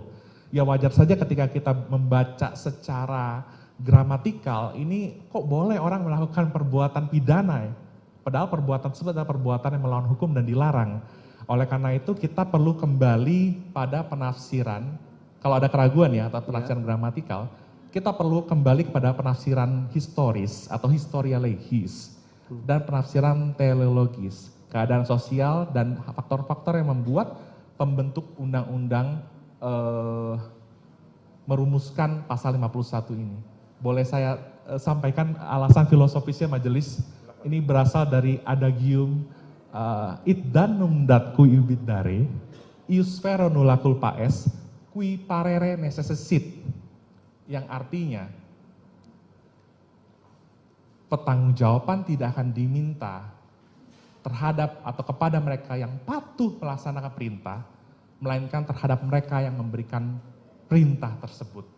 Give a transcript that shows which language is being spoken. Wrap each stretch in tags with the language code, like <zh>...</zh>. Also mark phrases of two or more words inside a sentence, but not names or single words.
<id>Ya wajar saja ketika kita membaca secara gramatikal, ini kok boleh orang melakukan perbuatan pidana ya? Padahal perbuatan tersebut adalah perbuatan yang melawan hukum dan dilarang. Oleh karena itu kita perlu kembali pada penafsiran, kalau ada keraguan ya atau penafsiran gramatikal, kita perlu kembali kepada penafsiran historis atau</id> <la>historia legis</la> <id>dan penafsiran teleologis, keadaan sosial dan faktor-faktor yang membuat pembentuk undang-undang merumuskan pasal 51 ini. Boleh saya sampaikan alasan filosofisnya majelis? Ini berasal dari adagium</id> <la>id danum dat cui ubit dare, ius vero nulla culpa est, qui parere necessit,</la> <id>yang artinya pertanggungjawaban tidak akan diminta terhadap atau kepada mereka yang patuh melaksanakan perintah, melainkan terhadap mereka yang memberikan perintah tersebut.</id>